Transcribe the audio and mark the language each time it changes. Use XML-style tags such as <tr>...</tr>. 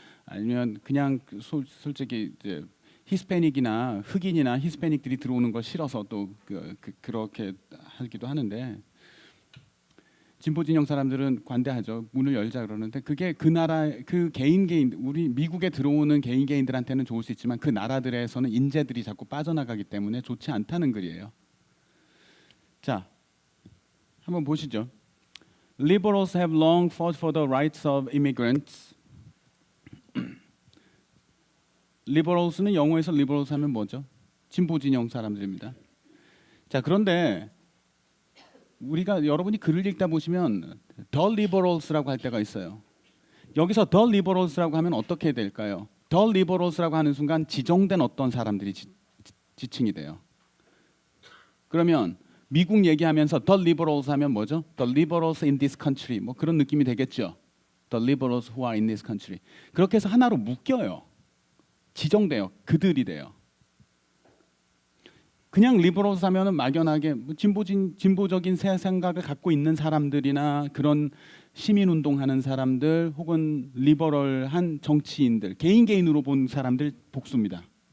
<ko>아니면 그냥 솔직히 이제 히스패닉이나 흑인이나 히스패닉들이 들어오는 걸 싫어서 또 그렇게 하기도 하는데 진보 진영 사람들은 관대하죠. 문을 열자 그러는데 그게 그 나라 그 개인 우리 미국에 들어오는 개인들한테는 좋을 수 있지만 그 나라들에서는 인재들이 자꾸 빠져나가기 때문에 좋지 않다는 글이에요. 자, 한번 보시죠.</ko> <en>Liberals have long fought for the rights of immigrants.</en> <ko>liberals는 영어에서 liberals 하면 뭐죠? 진보 진영 사람들입니다. 자, 그런데 우리가 여러분이 글을 읽다 보시면 the liberals라고 할 때가 있어요. 여기서 the liberals라고 하면 어떻게 될까요? the liberals라고 하는 순간 지정된 어떤 사람들이 지칭이 돼요. 그러면 미국 얘기하면서 the liberals 하면 뭐죠?</ko> <en>the liberals in this country 뭐 그런 느낌이 되겠죠. the liberals who are in this country.</en> <ko>그렇게 해서 하나로 묶여요. 지정돼요. 그들이 돼요. 그냥 리버럴스 하면은 막연하게 진보적인 새 생각을 갖고 있는 사람들이나 그런 시민운동하는 사람들 혹은 리버럴한 정치인들 개인으로 본 사람들 복수입니다.</ko>